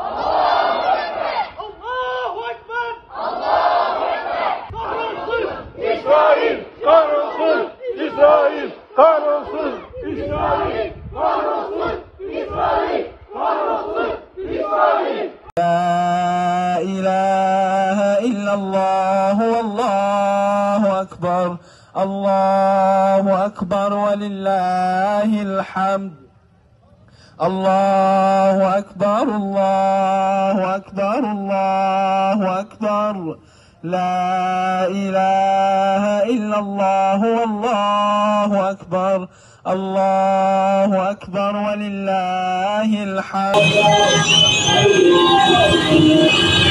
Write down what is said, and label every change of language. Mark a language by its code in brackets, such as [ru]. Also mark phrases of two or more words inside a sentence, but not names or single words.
[ar] الله أكبر! [tr] Kahrolsun İsrail kahrolsun! İsrail kahrolsun! İsrail kahrolsun! İsrail kahrolsun! İsrail! [ar] لا إله إلا الله والله أكبر الله أكبر ولله الحمد الله أكبر الله أكبر الله أكبر لا إله إلا الله والله أكبر الله أكبر ولله الحمد